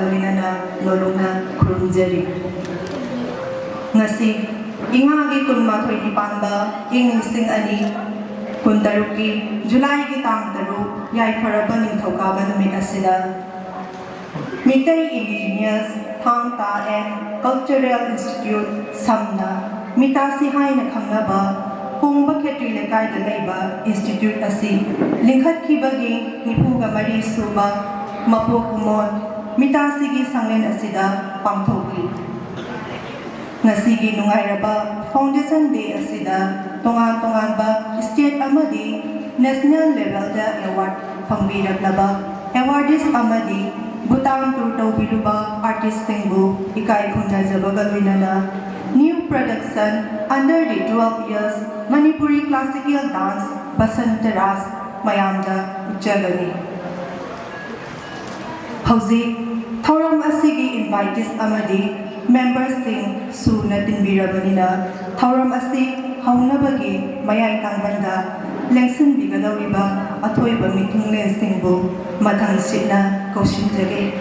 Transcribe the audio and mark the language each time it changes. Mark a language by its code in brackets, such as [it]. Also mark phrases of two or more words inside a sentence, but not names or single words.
[mni] loinana lolungna khurumjari ngasi ingagi kunma thoi ni pamba ing sing ani Kuntaruki July ki tang taru yai faraba ningthokaba numit asida Mitai Indigenous Thangta and Cultural Institute Samna Mitasi Haina Khangnaba Pungba Khetri Lekai da Leiba Institute asi Lingkhat Khibagi Nipuga Mari Suba Mapo Kumon Mitasi gi Sanglen asida Pangthoki Ngasigi Nungairaba Foundation Day asida Tongan ba state amadi [en] national level [mni] da award phangbiraklaba awardees amadi Bhutan tour tawbiruba artist singbu ikai khunjajabaga loinana [en] new production under the 12 years Manipuri classical dance [mni] Basantaras mayamda ujjagani hauji thoram asigi invitees amadi members sing suna tinbirabanina thoram asi haunabagi mayai tangbanda lengsin bigadawriba athoiba mithunglen singbu mathang sitna kaushinjage